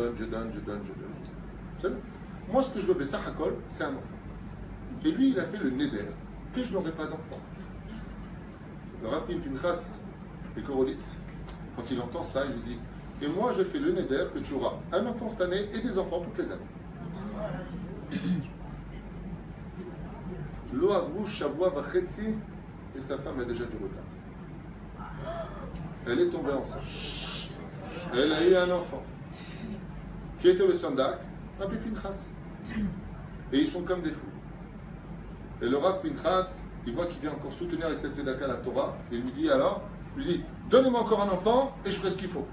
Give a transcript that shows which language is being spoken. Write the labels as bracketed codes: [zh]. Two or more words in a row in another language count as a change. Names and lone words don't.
[fr] Moi ce que je veux, [he] בסך הכל, [fr] c'est un enfant. Et lui, il a fait le neder, que je n'aurai pas d'enfant. Le Rabbi Pinchas et Korolitz, quand il entend ça, il lui dit, et moi je fais le neder que tu auras un enfant cette année et des enfants toutes les années. [he] לא עברו שבוע וחצי, [fr] et sa femme a déjà du retard. Elle est tombée enceinte. Elle a eu un enfant. Qui était le sandak? Rabbi Pinchas. Et ils sont comme des fous. Et le Rav Pinchas, il voit qu'il vient encore soutenir avec cette tzedaka la Torah, et il lui dit alors, il lui dit, donnez-moi encore un enfant et je ferai ce qu'il faut.